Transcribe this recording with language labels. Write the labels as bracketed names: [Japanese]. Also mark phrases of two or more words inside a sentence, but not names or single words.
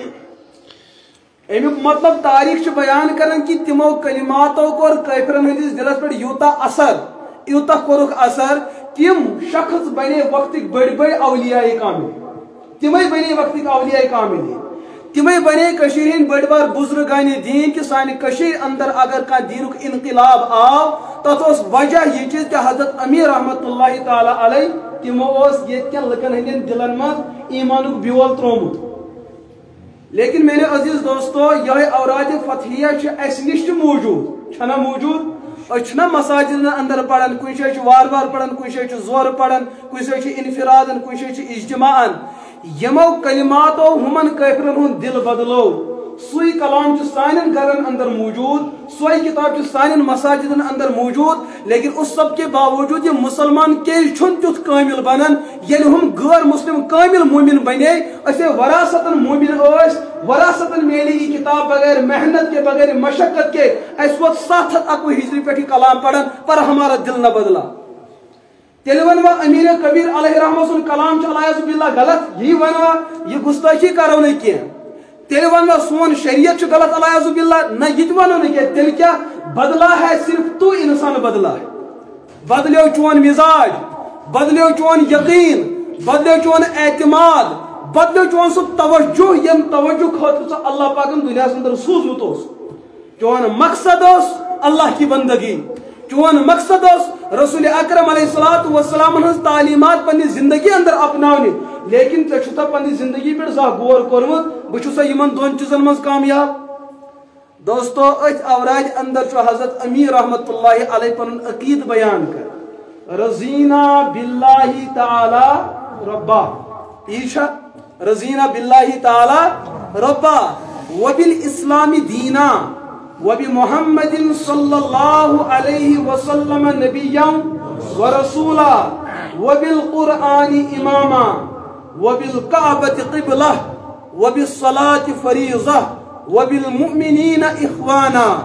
[Kashmiri] امیک مطلب تاریخ بیان کرن کہ تمو کلماتو کور کافرن ہندس دلس پہ یوتا اثر یوتا کورک اثر تم شخص بنے وقت بڑ بڑ اولیاء کامل تمے بنے وقت اولیاء کامل تمے بنے کشیر ہند بڑ بار بزرگان دین کہ سانہ کشیر اندر اگر کا دینک انقلاب آو تت اس وجہ یہ چیز کہ حضرت امیر [Arabic] رحمت اللہ تعالی علیہ [Kashmiri] تمو اس یتکن لکن ہندین دلن مز ایمانک بیول ترومت [Urdu] لیکن میرے عزیز دوستو یہ [Kashmiri] اوراد فتحیہ اس نش موجود چھنا موجود اچھنا مساجد اندر پڑھن کن شے وار وار پڑھن کن شے زور پڑھن کن شے انفرادن کن شے اجتماعن یمو کلماتو ہمن کافرن ہن دل بدلو سوئی کلام سانن گھرن اندر موجود سوئی کتاب سانن مساجدن اندر موجود [Urdu] لیکن اس سب کے باوجود یہ مسلمان [Kashmiri] کیل چھن تیت کامل بنن یعنی ہم غیر مسلم کامل مومن بنے اسے وراثتاً مومن اس وراثتاً میلی یہ کتاب [Urdu] بغیر محنت کے بغیر مشقت کے [Kashmiri] اس وقت 701 ہجری پہ کلام پڑھن پر [Urdu] ہمارا دل نہ بدلا [Kashmiri] تیلون امیر کبیر علیہ رحمہ سن کلام چلائے باللہ غلط یہ ونوا یہ گستاخی کرو نہیں کیا تیل ون سون شریعت غلط علیہ باللہ نہ یہ ونو نہیں کیا تیل [Urdu] کیا بدلا ہے صرف تو انسان بدلا [Kashmiri] ہے بدلیو چون مزاج بدلیو چون یقین بدلیو چون اعتماد بدلیو چون سو توجہ یم توجہ خاطر اللہ پاکن دنیا اندر سوزمت اس چون مقصد اس [Urdu] اللہ کی بندگی [Kashmiri] چون مقصد اس رسول اکرم [Arabic] علیہ الصلوۃ والسلام [Kashmiri] ہن تعلیمات پنی زندگی اندر اپناونی لیکن ژے چھُتھا پنی زندگی پہ زانٛہہ غور کورمت بہ چھُسا یمن دون چیزن مز کامیاب دوستو ات اوراد اندر چھ حضرت امیر [Arabic] رحمت اللہ علیہ [Kashmiri] پن عقید بیان کر [Arabic] رضینا باللہ تعالی ربا ایشا رضینا باللہ تعالی ربا وبالاسلام دینا وبمحمد صلی اللہ علیہ وسلم نبیا ورسولا وبالقرآن اماما وبالکعبۃ قبلہ وبالصلاة فریضہ وبالمؤمنین اخوانا